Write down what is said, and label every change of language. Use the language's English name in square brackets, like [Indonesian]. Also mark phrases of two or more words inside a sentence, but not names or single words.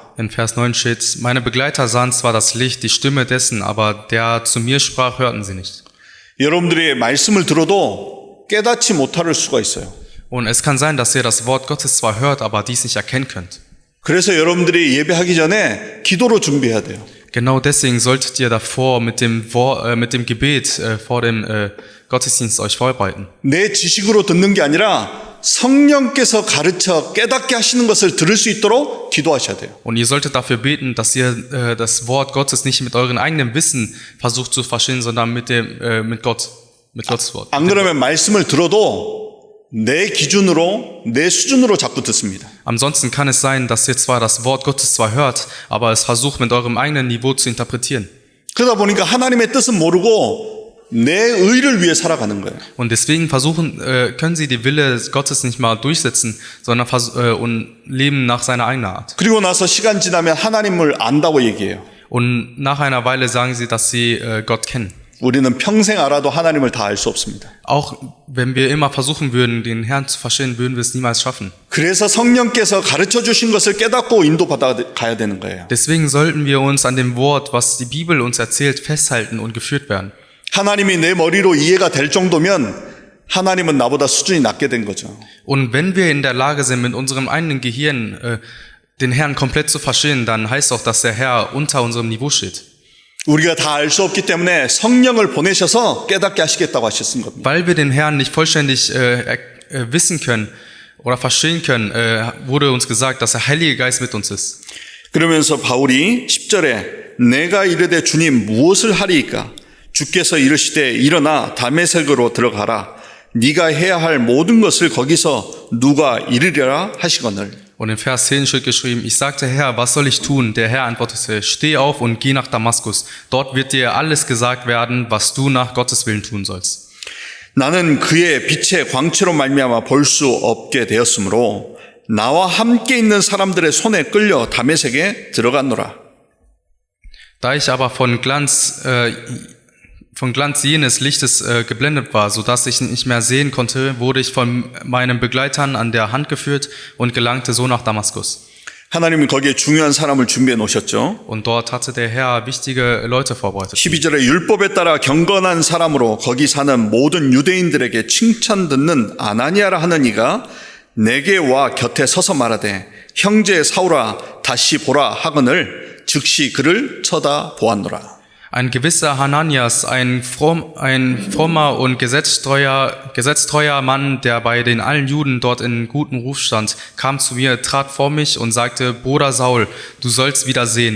[German] In Vers 9 steht, meine Begleiter sahen zwar das Licht, die Stimme dessen, aber der zu mir sprach, hörten sie nicht. [Korean] 여러분들이 말씀을 들어도 깨닫지 못할 수가 있어요. [German] Und es kann sein, dass ihr das Wort Gottes zwar hört, aber dies nicht erkennen könnt. [Korean] 그래서 여러분들이 예배하기 전에 기도로 준비해야 돼요. [German] Genau deswegen solltet ihr davor mit dem Gebet vor dem Gottesdienst euch vorbereiten. [Korean] 내 지식으로 듣는 게 아니라 성령께서 가르쳐 깨닫게 하시는 것을 들을 수 있도록 기도하셔야 돼요. [German] Und ihr solltet dafür beten, dass ihr das Wort Gottes nicht mit eurem eigenen Wissen versucht zu verstehen, sondern mit Gottes Wort. [Korean] 안 그러면 말씀을 들어도 내 기준으로, 내 수준으로 자꾸 듣습니다. [German] Ansonsten kann es sein, dass ihr zwar das Wort Gottes zwar hört, aber es versucht mit eurem eigenen Niveau zu interpretieren. [Korean] 그러다 보니까 하나님의 뜻은 모르고 내 의를 위해 살아가는 거예요. [German] Und deswegen können sie die Wille Gottes nicht mal durchsetzen, sondern und leben nach seiner eigenen Art. [Korean] 그리고 나서 시간 지나면 하나님을 안다고 얘기해요. [German] Und nach einer Weile sagen sie, dass sie Gott kennen. [Korean] 우리는 평생 알아도 하나님을 다 알 수 없습니다. [German] Auch wenn wir immer versuchen würden, den Herrn zu verstehen, würden wir es niemals schaffen. [Korean] 그래서 성령께서 가르쳐 주신 것을 깨닫고 인도받아 가야 되는 거예요. [German] Deswegen sollten wir uns an dem Wort, was die Bibel uns erzählt, festhalten und geführt werden. [Korean] 하나님이 내 머리로 이해가 될 정도면 하나님은 나보다 수준이 낮게 된 거죠. [German] Und wenn wir in der Lage sind, mit unserem eigenen Gehirn den Herrn komplett zu verstehen, dann heißt auch, dass der Herr unter unserem Niveau steht. [Korean] 우리가 다 알 수 없기 때문에 성령을 보내셔서 깨닫게 하시겠다고 하셨은 겁니다. [German] Weil wir den Herrn nicht vollständig wissen können oder verstehen können, wurde uns gesagt, dass der Heilige Geist mit uns ist. [Korean] 그러면서 바울이 10절에 내가 이르되 주님 무엇을 하리이까? 주께서 이르시되 일어나 다메섹으로 들어가라. 네가 해야 할 모든 것을 거기서 누가 이르리라 하시거늘. [German] Und in Vers 10 steht geschrieben, ich sagte, Herr, was soll ich tun? Der Herr antwortete, steh auf und geh nach Damaskus. Dort wird dir alles gesagt werden, was du nach Gottes Willen tun sollst. [Korean] 나는 그의 빛의 광채로 말미암아 볼 수 없게 되었으므로 나와 함께 있는 사람들의 손에 끌려 다메섹에 들어갔노라. [German] Da ich aber von Glanz jenes Lichtes geblendet war, so dass ich nicht mehr sehen konnte, wurde ich von meinen Begleitern an der Hand geführt und gelangte so nach Damaskus. [Korean] 하나님은 거기에 중요한 사람을 준비해 놓으셨죠. [German] Und dort hatte der Herr wichtige Leute vorbereitet. [Korean] 12절에 율법에 따라 경건한 사람으로 거기 사는 모든 유대인들에게 칭찬 듣는 아나니아라 하는 이가 내게 와 곁에 서서 말하되 형제 사울아 다시 보라 하거늘 즉시 그를 쳐다보았노라. [German] Ein gewisser Hananias, ein frommer und gesetztreuer Mann, der bei den allen Juden dort in gutem Ruf stand, kam zu mir, trat vor mich und sagte, Bruder Saul, du sollst wieder sehen.